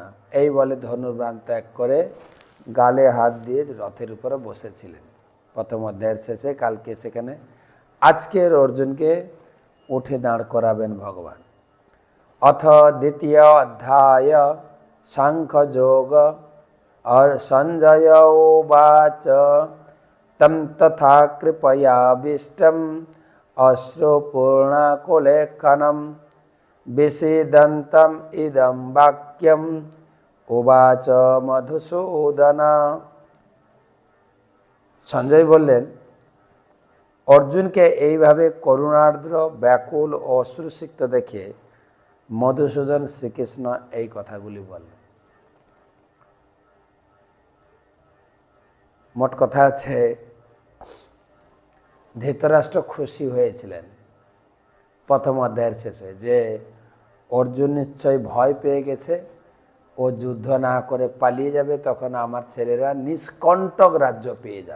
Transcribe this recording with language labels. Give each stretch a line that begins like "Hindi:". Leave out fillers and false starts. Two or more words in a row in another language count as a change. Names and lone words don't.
Bangla: এই বলে ধনুর্বাণ ত্যাগ করে গালে হাত দিয়ে রথের উপরে বসেছিলেন প্রথম অধ্যায়ের শেষে। কালকে সেখানে আজকের অর্জুনকে উঠে দাঁড় করাবেন ভগবান। অথ দ্বিতীয় অধ্যায় সাংখ্যযোগ।
Sanskrit: और संजय उवाच तं तथा कृपयाभीष्टम् अश्रुपूर्णाकुलेखनं विषीदन्तम् इदं वाक्यम् उवाच मधुसूदन।
Bangla: সঞ্জয় বললেন, অর্জুনকে এইভাবে করুণার্দ্র, ব্যাকুল ও অশ্রুসিক্ত দেখে মধুসূদন শ্রীকৃষ্ণ এই কথাগুলি বললেন। মোট কথা আছে, ধৃতরাষ্ট্র খুশি হয়েছিলেন প্রথম অধ্যায়ের শেষে যে অর্জুন নিশ্চয় ভয় পেয়ে গেছে, ও যুদ্ধ না করে পালিয়ে যাবে, তখন আমার ছেলেরা নিষ্কণ্টক রাজ্য পেয়ে যাবে।